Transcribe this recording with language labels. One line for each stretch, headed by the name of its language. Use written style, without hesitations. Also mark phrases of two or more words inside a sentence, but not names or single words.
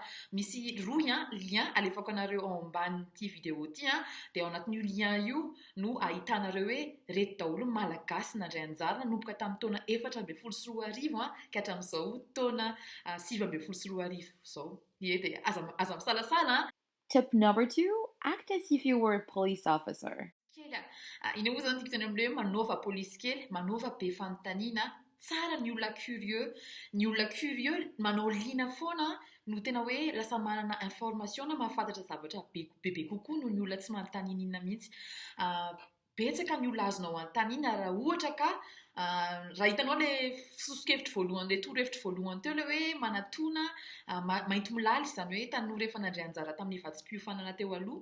Malagasy: Misy lien alefako anareo ao ambanin'ity vidéo ity dia ao anatin'io lien io no ahitanareo hoe reto daholo ny malagasy nandray anjara nanomboka tamin'ny taona 2014 ka hatramin'izao taona 2024 izao. Dia aza misalasala.
English: Tip number 2, act as if you were a police officer.
Malagasy: Iny moa zany tipitany amin'ilay hoe manova polisy kely, manova be fanontaniana. Tsara ny olona curieux. Ny olona curieux manao liana foana no tena hoe lasa manana information na mahafantatra zavatra bebe kokoa no ny olona tsy manontaniana inona mihitsy. Betsaka ny olona azonao anontaniana raha ohatra ka raha hitanao ilay sosokevitra voalohany, ilay torohevitra voalohany teo ilay hoe manatona mainty milaly, izany hoe tanora efa nandray anjara tamin'ny vatsim-piofanana teo aloha.